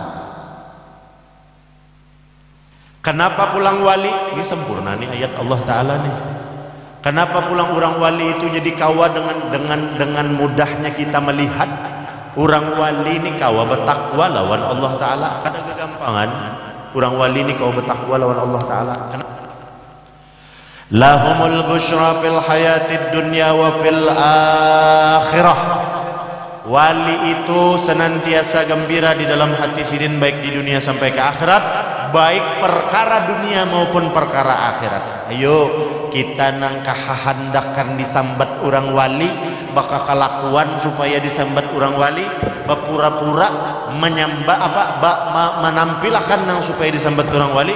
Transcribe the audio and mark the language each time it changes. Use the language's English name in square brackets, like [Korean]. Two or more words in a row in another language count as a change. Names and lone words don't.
[Banjar] Kenapa pulang wali? Ini sempurna nih ayat Allah Ta'ala nih. Kenapa pulang orang wali itu jadi kawa dengan mudahnya kita melihat Urang wali ni kawa bertakwa lawan Allah Ta'ala. Kada kegampangan urang wali ni kawa bertakwa lawan Allah Ta'ala. [Arabic] Lahumul busyra fil hayatid dunya wa fil akhirah. [Banjar] Wali itu senantiasa gembira di dalam hati sidin, baik di dunia sampai ke akhirat, baik perkara dunia maupun perkara akhirat. Ayo kita nang kahandakan disambat orang wali, baka kelakuan supaya disambat orang wali, berpura-pura menyembah menampilkan nang supaya disambat orang wali.